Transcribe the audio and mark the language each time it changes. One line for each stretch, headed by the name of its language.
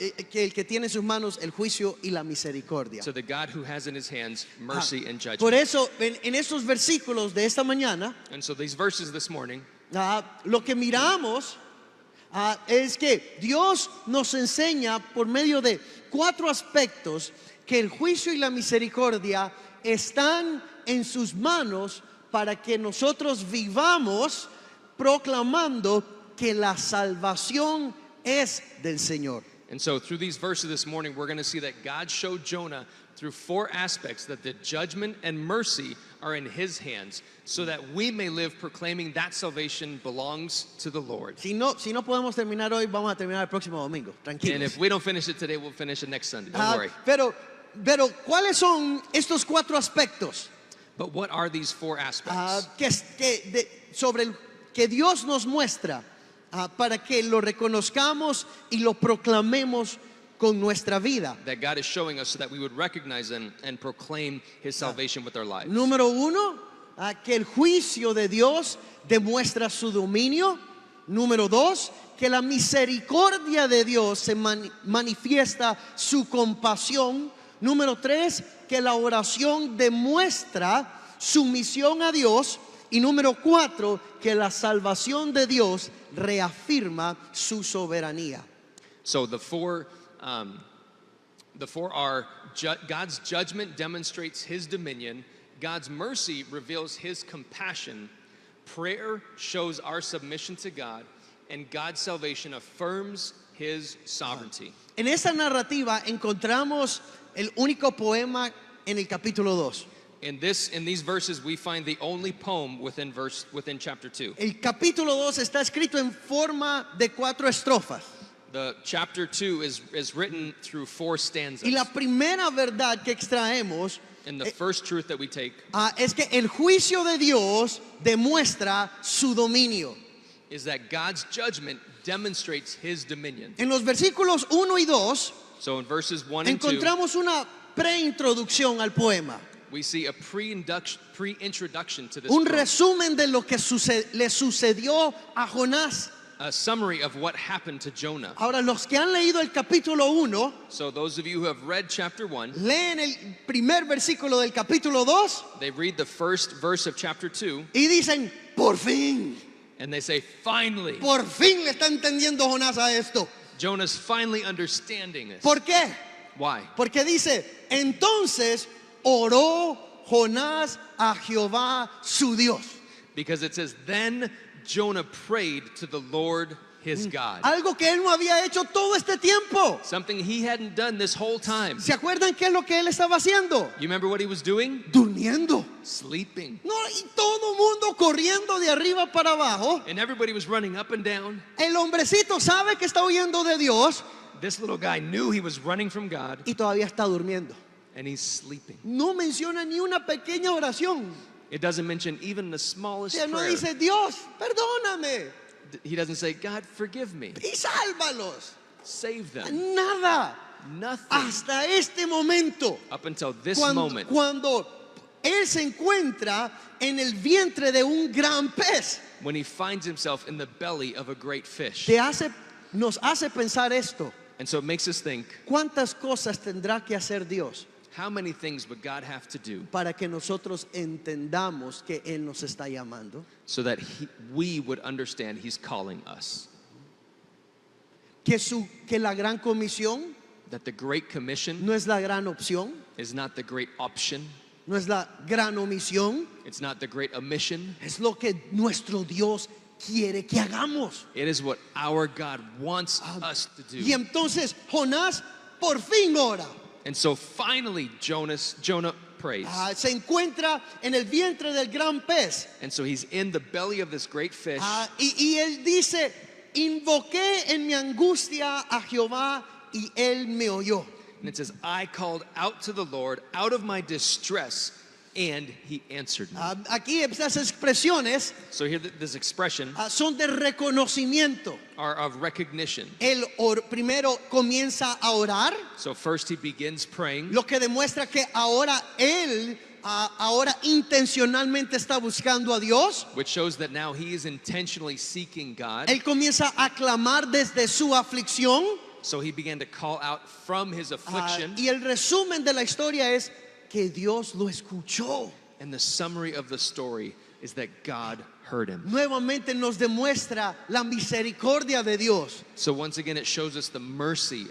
Spanish: que el que tiene en sus manos el juicio y la misericordia.
English: to the God who has in his hands mercy and
Spanish: Por
English: judgment.
Spanish: eso, en estos versículos de esta mañana,
English: And so these verses this morning,
Spanish: lo que miramos es que Dios nos enseña por medio de 4 aspectos que el juicio y la misericordia están en sus manos para que nosotros vivamos proclamando que la salvación es del Señor.
English: and so through these verses this morning, we're going to see that God showed Jonah through 4 aspects that the judgment and mercy are in his hands, so that we may live proclaiming that salvation belongs to the Lord.
Spanish: Si no podemos terminar hoy, vamos a terminar el próximo domingo.
English: And
Spanish: Tranquilos.
English: if we don't finish it today, we'll finish it next Sunday. Don't worry.
Spanish: Pero ¿cuáles son estos 4 aspectos?
English: But what are these 4 aspects?
Spanish: Que Dios nos muestra para que lo reconozcamos y lo proclamemos con nuestra vida.
English: that God is showing us so that we would recognize and proclaim His salvation with our lives.
Spanish: Número uno, que el juicio de Dios demuestra su dominio. Número dos, que la misericordia de Dios se manifiesta su compasión. Número tres, que la oración demuestra sumisión a Dios. Y número cuatro, que la salvación de Dios reafirma su soberanía.
English: So the four are God's judgment demonstrates His dominion, God's mercy reveals His compassion, prayer shows our submission to God, and God's salvation affirms His sovereignty.
Spanish: En esta narrativa encontramos el único poema en el capítulo 2.
English: In these verses, we find the only poem within chapter 2.
Spanish: El capítulo 2 está escrito en forma de 4 estrofas.
English: The chapter 2 is written through 4 stanzas.
Spanish: Y la primera verdad que extraemos
English: And the first truth that we take
Spanish: es que el juicio de Dios demuestra su dominio.
English: is that God's judgment demonstrates His dominion.
Spanish: En los versículos 1 y 2
English: So in verses 1 and 2,
Spanish: encontramos una preintroducción al poema.
English: we see a pre-introduction to this
Spanish: Un
English: poem,
Spanish: resumen de lo que le sucedió a Jonás.
English: a summary of what happened to Jonah.
Spanish: Ahora, los que han leído el capítulo 1,
English: So those of you who have read chapter 1,
Spanish: leen el primer versículo del capítulo 2
English: they read the first verse of chapter 2
Spanish: y dicen, por fin
English: and they say, finally,
Spanish: le está entendiendo Jonás a esto.
English: Jonah's finally understanding this.
Spanish: ¿Por qué?
English: Why?
Spanish: Porque dice, entonces oró Jonás a Jehová su Dios.
English: Because it says, then Jonah prayed to the Lord his God.
Spanish: Algo que él no había hecho todo este tiempo.
English: Something he hadn't done this whole time.
Spanish: ¿Se acuerdan qué es lo que él estaba haciendo?
English: You remember what he was doing?
Spanish: Durmiendo.
English: Sleeping.
Spanish: No, y todo mundo corriendo de arriba para abajo.
English: And everybody was running up and down.
Spanish: El hombrecito sabe que está huyendo de Dios
English: This little guy knew he was running from God,
Spanish: y todavía está durmiendo.
English: and he's sleeping.
Spanish: No menciona ni una pequeña oración.
English: It doesn't mention even the
Spanish: O
English: smallest
Spanish: sea, no
English: prayer.
Spanish: dice, Dios, perdóname
English: He doesn't say, God, forgive me.
Spanish: y sálvalos.
English: Save them.
Spanish: Nada.
English: Nothing.
Spanish: Hasta este momento.
English: Up until this
Spanish: Cuando,
English: moment,
Spanish: cuando él se encuentra en el vientre de un gran pez,
English: when he finds himself in the belly of a great fish.
Spanish: nos hace pensar esto.
English: And so it makes us think,
Spanish: ¿Cuántas cosas tendrá que hacer Dios
English: how many things would God have to do
Spanish: para que nosotros entendamos que Él nos está llamando?
English: so that we would understand he's calling us?
Spanish: Que la gran comisión
English: That the Great Commission
Spanish: no es la gran opción,
English: is not the great option.
Spanish: no es la gran omisión,
English: It's not the great omission.
Spanish: es lo que nuestro Dios quiere que hagamos.
English: It is what our God wants us to
Spanish: Y
English: do.
Spanish: entonces Jonás por fin ora.
English: And so finally, Jonah prays.
Spanish: Se encuentra en el vientre del gran pez.
English: And so he's in the belly of this great fish.
Spanish: Y él dice, invoqué en mi angustia a Jehová y él me oyó.
English: And it says, I called out to the Lord out of my distress, and he answered me.
Spanish: Aquí estas expresiones
English: So here this expression
Spanish: son de reconocimiento.
English: are of recognition.
Spanish: Él primero comienza a orar,
English: So first he begins praying,
Spanish: lo que demuestra que ahora él ahora intencionalmente está buscando a Dios.
English: which shows that now he is intentionally seeking God.
Spanish: Él comienza a clamar desde su aflicción.
English: So he began to call out from his affliction.
Spanish: Y el resumen de la historia es que Dios lo escuchó.
English: And the summary of the story is that God heard him.
Spanish: Nuevamente nos demuestra la misericordia de Dios.
English: So once again, it shows us the mercy